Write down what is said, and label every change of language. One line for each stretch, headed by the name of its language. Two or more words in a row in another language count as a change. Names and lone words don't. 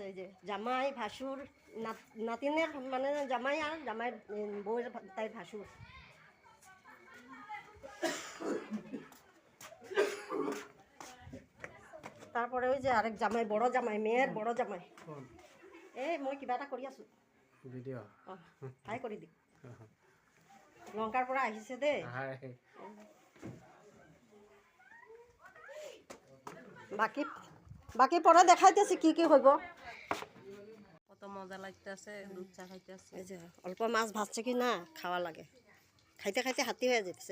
Bangla: এই যে জামাই ভাসুর, নাতিনের মানে জামাই আর জামাই বউয়ের তাই ভাসুর। তারপরে ওই যে আরেক জামাই, বড় জামাই, মেয়ের বড় জামাই।
Assamese: এই মই কিবা এটা কৰি আছো ভিডিঅ' অঁ হাই কৰি দি লংকাৰ পৰা আহিছে দেই।
Bangla: বাকি বাকি পরে দেখাইতেছি কি কি হইব। কত মজা লাগতেছে, দুধ চা খাইতেছে। এই যে অল্প মাছ ভাজছে কি না খাওয়া লাগে, খাইতে খাইতে হাতী হয়ে যেতেছে।